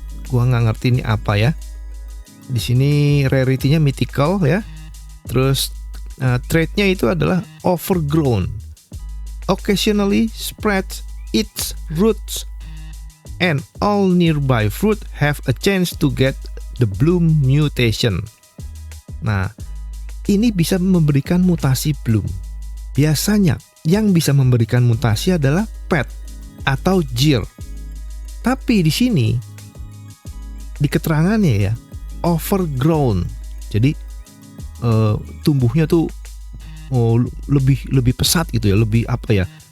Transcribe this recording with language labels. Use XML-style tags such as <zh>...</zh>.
<id>Gua nggak ngerti ini apa ya. Di sini rarity-nya mythical ya. Terus trait-nya itu adalah overgrown.</id> <en>Occasionally spreads its roots and all nearby fruit have a chance to get the bloom mutation.</en> <id>Nah, ini bisa memberikan mutasi bloom. Biasanya yang bisa memberikan mutasi adalah pet atau jeer. Tapi di sini di keterangannya ya, overgrown. Jadi tumbuhnya tuh lebih pesat gitu ya, lebih apa ya?</id>